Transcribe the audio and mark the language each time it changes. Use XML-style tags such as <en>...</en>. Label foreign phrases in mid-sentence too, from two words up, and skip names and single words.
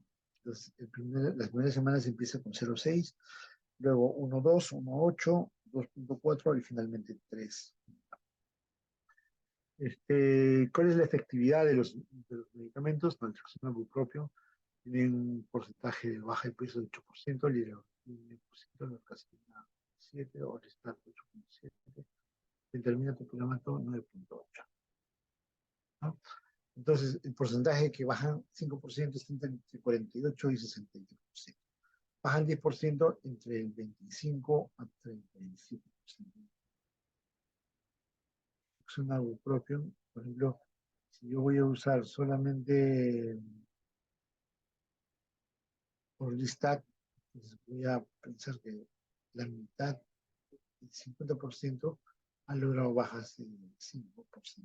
<es>Entonces, las primeras semanas empieza con 0,6, luego 1,2, 1,8, 2,4 y finalmente 3. ¿Cuál es la efectividad de los medicamentos? Naltrexona propio tiene un porcentaje de baja de peso de 8%, liraglutida 9%, norcasina 7%, Orlistat 8,7%, fentermina topiramato 9,8%, ¿no? Entonces, el porcentaje que bajan 5% está entre 48 y 63%. Bajan 10% entre el 25 a 37%. Es un ibuprofen, por ejemplo, si yo voy a usar solamente Orlistat, pues voy a pensar que la mitad, el 50%, han logrado bajas del 5%.</es>